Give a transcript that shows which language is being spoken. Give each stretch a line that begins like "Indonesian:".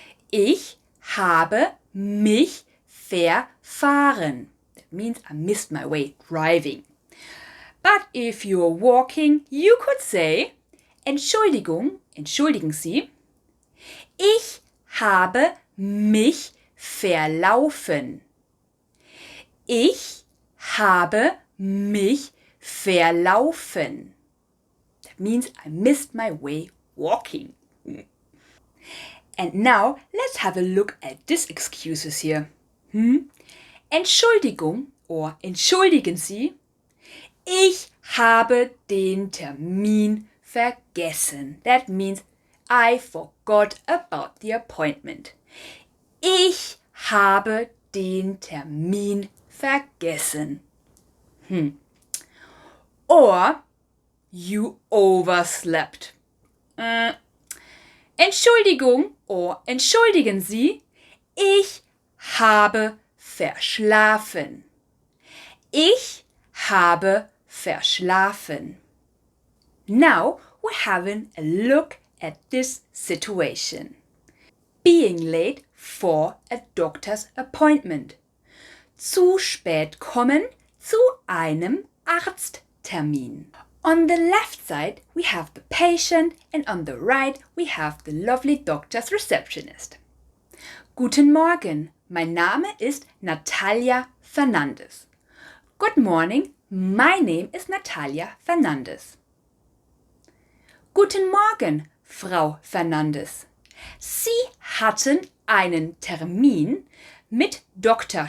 German: Ich habe mich verfahren.
English: That means I missed my way driving. But if you're walking, you could say,
German: Entschuldigung, entschuldigen Sie, ich habe mich verlaufen. Ich habe mich verlaufen.
English: That means I missed my way walking. And now let's have a look at these excuses here.
German: Entschuldigung or entschuldigen Sie, ich habe den Termin vergessen.
English: That means I forgot about the appointment.
German: Ich habe den Termin vergessen.
English: Or you overslept.
German: Entschuldigung or entschuldigen Sie, ich habe verschlafen. Ich habe verschlafen.
English: Now we're having a look at this situation. Being late for a doctor's appointment.
German: Zu spät kommen zu einem Arzttermin.
English: On the left side we have the patient and on the right we have the lovely doctor's receptionist.
German: Guten Morgen, mein Name ist Natalia Fernandes.
English: Good morning, my name is Natalia Fernandes.
German: Guten Morgen, Frau Fernandes. Sie hatten einen Termin mit Dr.